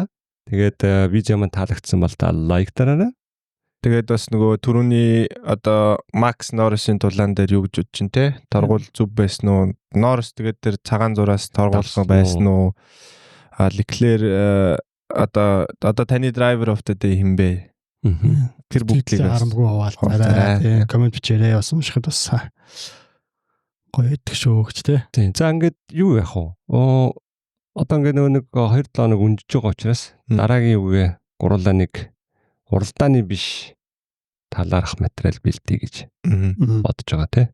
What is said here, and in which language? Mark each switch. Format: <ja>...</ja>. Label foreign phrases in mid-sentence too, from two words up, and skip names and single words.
<mn>Тэгээд видео маань таалагдсан бол та лайк дараарай. Тэгээд бас нөгөө түрүүний одоо Max Norris-ийн тулаан дээр юу гэж бодож чинь те торгуул зүв байсан уу? Norris тэгээд тэр цагаан зураас торгуулсан байсан уу? Leclerc одоо таны</mn> <en>driver of the day</en> <mn>хэм бэ? Тэр бүгдийг харамгүй хаваалцаарай. Тийм комент бичээрэй. Бас уншихад бас гоё идэх шүү гэж те. Тийм. За ингээд юу яах вэ? Одоо ингээд нэг 2-7 хоног үнжиж байгаа учраас дараагийн үгээ гурлаа нэг уралдааны биш талаарх материал бэлдээ гэж бодож байгаа тий.</mn>